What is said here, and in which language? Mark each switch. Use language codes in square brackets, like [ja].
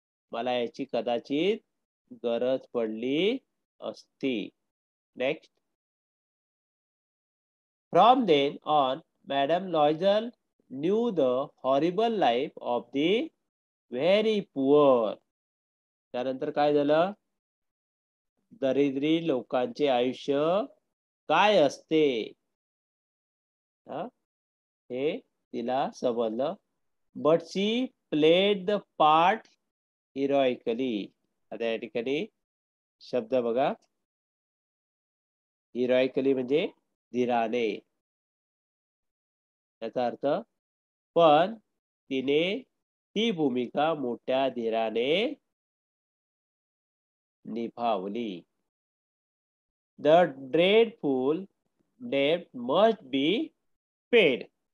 [mr] मला याची कदाचित गरज पडली असती. [en] Next. From then on, Madame Loisel knew the horrible life of the very poor. [mr] त्यानंतर काय झालं, दरिद्री लोकांचे आयुष्य काय असते हे तिला समजलं. [en] But she played the part heroically. [mr] आता या ठिकाणी शब्द बघा. हिरोइकली म्हणजे धीराने. याचा अर्थ पण तिने ती भूमिका मोठ्या धीराने निभावली. [en] The dreadful debt must be paid.